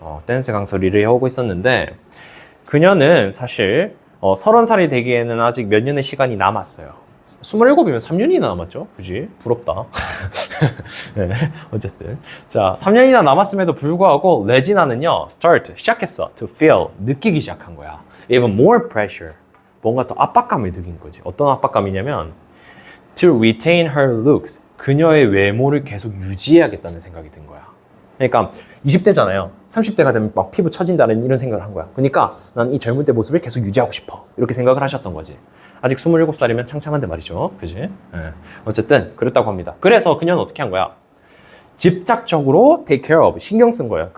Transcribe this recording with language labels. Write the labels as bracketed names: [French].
[Korean] 댄스 강사로 일을 해오고 있었는데, 그녀는 사실 30살이 되기에는 아직 몇 년의 시간이 남았어요. 27이면 3년이나 남았죠? 그지? 부럽다. 네, 어쨌든. 자, 3년이나 남았음에도 불구하고 레지나는요, 시작했어. [English] To feel, [Korean] 느끼기 시작한 거야. [English] Even more pressure. [Korean] 뭔가 더 압박감을 느낀 거지. 어떤 압박감이냐면 [English] To retain her looks. [Korean] 그녀의 외모를 계속 유지해야겠다는 생각이 든 거야. 그러니까 20대잖아요. 30대가 되면 막 피부 처진다는 이런 생각을 한 거야. 그러니까 난 이 젊은 때 모습을 계속 유지하고 싶어. 이렇게 생각을 하셨던 거지. 아직 27살이면 창창한데 말이죠. 그지? 어쨌든 그랬다고 합니다. 그래서 그녀는 어떻게 한 거야? 집착적으로 [English] take care of, [Korean] 신경 쓴 거예요.